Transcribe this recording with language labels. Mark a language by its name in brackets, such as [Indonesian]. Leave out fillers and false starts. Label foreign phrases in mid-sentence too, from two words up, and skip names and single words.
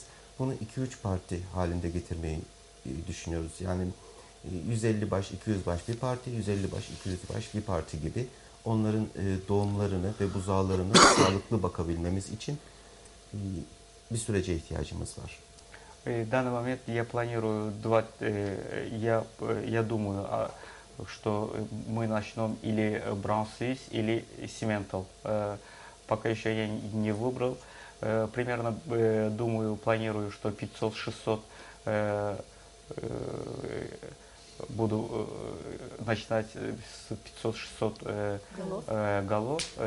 [Turkish] Bunu 2-3 parti halinde getirmeyi düşünüyoruz. Yani 150 baş, 200 baş bir parti, 150 baş, 200 baş bir parti gibi onların doğumlarını ve buzağlarını sağlıklı bakabilmemiz için bir sürece ihtiyacımız var. [Russian] В данный момент я планирую я думаю, что мы начнем или Brunswiss, или Simmental. Пока еще я не выбрал. Примерно думаю, планирую, что 500-600 буду начинать с 500-600 голов.